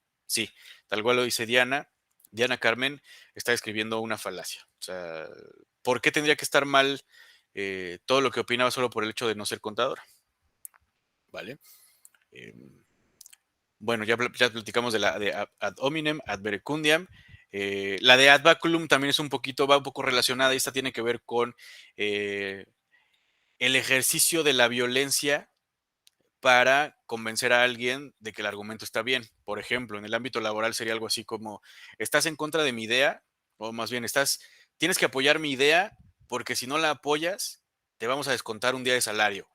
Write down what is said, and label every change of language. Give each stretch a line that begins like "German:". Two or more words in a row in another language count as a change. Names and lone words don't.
Spanish: Sí, tal cual lo dice Diana. Diana Carmen está escribiendo una falacia. O sea, ¿por qué tendría que estar mal todo lo que opinaba solo por el hecho de no ser contadora? ¿Vale? Bueno, ya platicamos de la de
Latin: ad hominem, ad verecundiam.
Spanish: La de
Latin: ad baculum
Spanish: también es va un poco relacionada y esta tiene que ver con el ejercicio de la violencia para convencer a alguien de que el argumento está bien. Por ejemplo, en el ámbito laboral sería algo así como, estás en contra de mi idea, o más bien tienes que apoyar mi idea porque si no la apoyas, te vamos a descontar un día de salario.